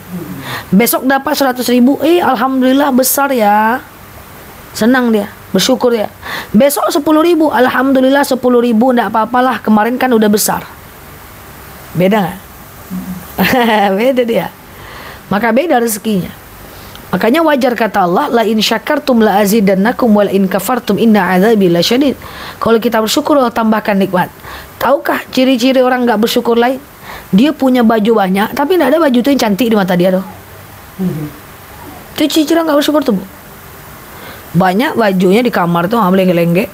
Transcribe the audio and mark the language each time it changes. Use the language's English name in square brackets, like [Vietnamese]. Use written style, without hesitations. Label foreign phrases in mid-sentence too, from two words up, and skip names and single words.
[Indonesian] Besok dapat 100.000, alhamdulillah besar ya. Senang dia, bersyukur ya. Besok 10.000, alhamdulillah 10.000, enggak apa-apalah, kemarin kan udah besar. Beda nggak? Beda dia. Maka beda rezekinya. Makanya wajar kata Allah, [Arabic] لئن شكرتم لأزيدنكم ولئن كفرتم إن عذابي لشديد. [Indonesian] Kalau kita bersyukur Allah tambahkan nikmat. Tahukah ciri-ciri orang nggak bersyukur lain? Dia punya baju banyak tapi nggak ada baju itu yang cantik di mata dia tuh. Itu ciri-ciri nggak bersyukur tuh Bu. Banyak bajunya di kamar tuh melengge-lengge.